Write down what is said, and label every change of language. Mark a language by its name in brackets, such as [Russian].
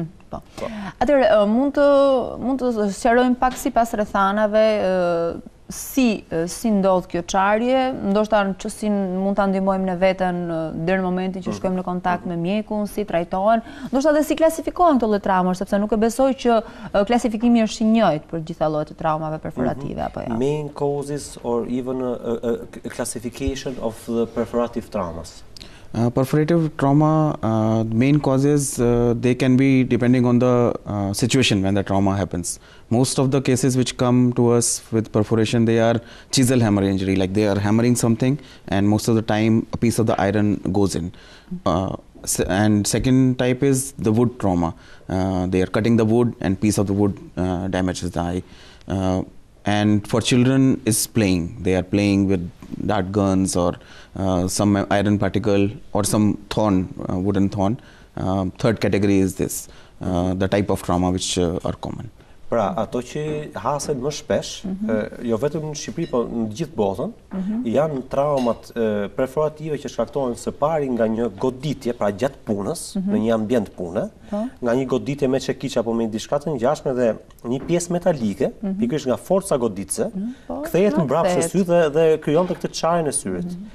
[Albanian] Atëherë, mund të sqarojmë pak sipas rrethanave si ndodh kjo çarje, ndoshta që si mund ta ndihmojmë në veten deri në momentin që shkojmë në kontakt me mjekun, si trajtohen, ndoshta edhe si klasifikohen këto lloj traumash, sepse nuk e besoj që klasifikimi është i njëjtë për gjitha llojet e traumave perforative apo jo. [English] Main causes or even a classification of the perforative traumas. Perforative trauma, main causes, they can be depending on the situation when the trauma happens. Most of the cases which come to us with perforation, they are chisel hammer injury, like they are hammering something and most of the time a piece of the iron goes in. And second type is the wood trauma. They are cutting the wood and piece of the wood damages the eye. And for children is playing. They are playing with dart guns or some iron particle or some thorn, wooden thorn. Third category is this, the type of trauma which are common. [Albanian] Pra, ato që hasen më shpesh, jo vetëm në Shqipëri, po në gjithë botën, janë traumat perforative që shkaktohen së pari nga një goditje, pra gjatë punës, në një ambient pune, nga një goditje me çekiç apo me diçka të ngjashme dhe një pjesë metalike, pikërisht nga forca goditëse, kthehet mbrapa së syrit dhe krijon këtë çarjen e syrit.